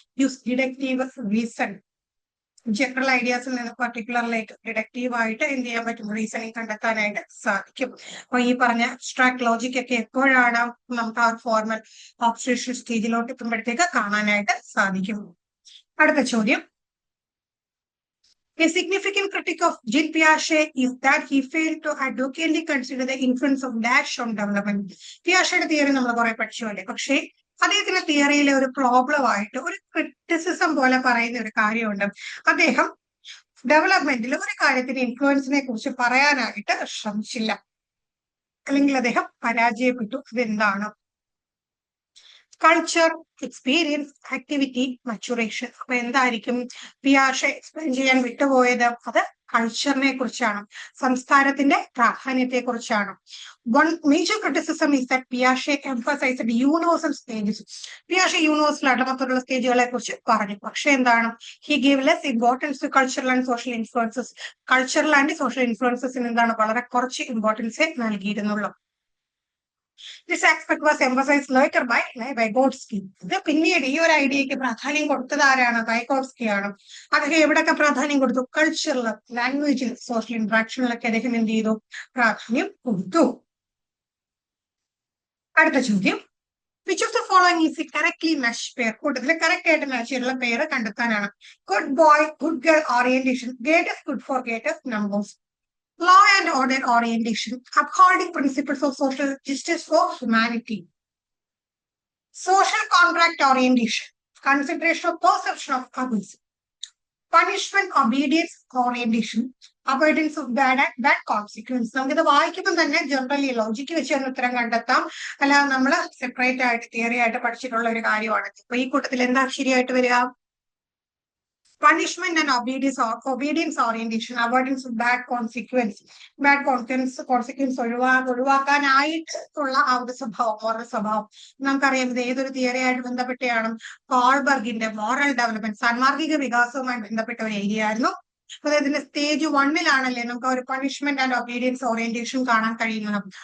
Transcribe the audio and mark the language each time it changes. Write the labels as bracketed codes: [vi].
[en] Use deductive reason. [ml] General ഐഡിയാസിൽ നിന്ന് പർട്ടിക്കുലറിലേക്ക് deductive ആയിട്ട് എന്ത് ചെയ്യാൻ പറ്റും? റീസണിങ് കണ്ടെത്താനായിട്ട് സാധിക്കും. അപ്പൊ ഈ പറഞ്ഞ അബ്സ്ട്രാക്ട് ലോജിക് ഒക്കെ എപ്പോഴാണ് നമുക്ക് ആ ഫോർമൽ ഓപ്പറേഷൻ സ്റ്റേജിലോട്ട് എത്തുമ്പോഴത്തേക്ക് കാണാനായിട്ട് സാധിക്കും. അടുത്ത ചോദ്യം. [en] A significant critic of Jean Piaget is that he failed to adequately consider the influence of dash on development. [ml] പിയാഷയുടെ theory നമ്മൾ കുറെ പഠിച്ചുപോലെ, പക്ഷേ അദ്ദേഹത്തിന്റെ തിയറിയിലെ ഒരു പ്രോബ്ലം ആയിട്ട് ഒരു ക്രിറ്റിസിസം പോലെ പറയുന്ന ഒരു കാര്യമുണ്ട്. അദ്ദേഹം ഡെവലപ്മെന്റിൽ ഒരു കാര്യത്തിന്റെ ഇൻഫ്ലുവൻസിനെ കുറിച്ച് പറയാനായിട്ട് ശ്രമിച്ചില്ല, അല്ലെങ്കിൽ അദ്ദേഹം പരാജയപ്പെട്ടു. അതെന്താണ്? Culture, experience, activity, maturation. അപ്പൊ എന്തായിരിക്കും പിയാഷെ എക്സ്പ്ലെയിൻ ചെയ്യാൻ വിട്ടുപോയത്? അത് കൾച്ചറിനെ കുറിച്ചാണ്, സംസ്കാരത്തിന്റെ പ്രാധാന്യത്തെ കുറിച്ചാണ്. [en] One major criticism is that പിയാഷെ emphasised universal stages. [ml] പിയാഷെ universal ആയിട്ട് മറ്റുള്ള സ്റ്റേജുകളെ കുറിച്ച് പറഞ്ഞു. പക്ഷെ എന്താണ്? [en] He gave less importance to cultural and social influences. [ml] Cultural and social ഇൻഫ്ലുവൻസസിന് എന്താണ് വളരെ കുറച്ച് ഇമ്പോർട്ടൻസേ നൽകിയിരുന്നുള്ളൂ. [en] This aspect was emphasized later by Vygotsky. [ml] ഇത് പിന്നീട് ഈ ഒരു ഐഡിയക്ക് പ്രാധാന്യം കൊടുത്തത് ആരാണ്? വൈഗോട്സ്കി ആണ്. അദ്ദേഹം എവിടെയൊക്കെ പ്രാധാന്യം കൊടുത്തു? കൾച്ചറിൽ, ലാംഗ്വേജിൽ, സോഷ്യൽ ഇന്ററാക്ഷനിലൊക്കെ അദ്ദേഹം എന്ത് ചെയ്തു? പ്രാധാന്യം കൊടുത്തു. അടുത്ത ചോദ്യം. [en] Which of the following is the correctly matched pair? [ml] കൂട്ടത്തില് കറക്റ്റ് ആയിട്ട് മാച്ച് ചെയ്തിട്ടുള്ള പേര് കണ്ടെത്താനാണ്. [en] Good boy, good girl orientation. Gate is good for gate numbers. Law and order orientation, upholding principles of social justice for humanity. Social contract orientation, consideration of perception of others. Punishment obedience orientation, avoidance of bad consequence. [ml] നമുക്കിത് വായിക്കുമ്പോൾ തന്നെ generally logic വെച്ച് തന്നെ ഉത്തരം കണ്ടെത്താം. അല്ലാതെ നമ്മൾ separate ആയിട്ട് തിയറി ആയിട്ട് പഠിച്ചിട്ടുള്ള ഒരു കാര്യമാണ്. ഇപ്പൊ ഈ കൂട്ടത്തിൽ എന്താ ശരിയായിട്ട് വരിക? [en] Punishment and obedience orientation, avoidance of bad consequence. [ml] Consequence ഒഴിവാക്കാനായിട്ടുള്ള ആ ഒരു സ്വഭാവം, മോറൽ സ്വഭാവം. നമുക്കറിയാം ഇത് ഏതൊരു തിയറി ആയിട്ട് ബന്ധപ്പെട്ടാണ്? കോൾബർഗിന്റെ മോറൽ ഡെവലപ്മെന്റ്, സാൻമാർഗിക വികാസവുമായി ബന്ധപ്പെട്ട ഒരു ഏരിയ ആയിരുന്നു. അതായത് സ്റ്റേജ് 1-ലാണല്ലേ നമുക്ക് ഒരു പണിഷ്മെന്റ് ആൻഡ് ഒബീഡിയൻസ് ഓറിയന്റേഷൻ കാണാൻ കഴിയുന്നത്.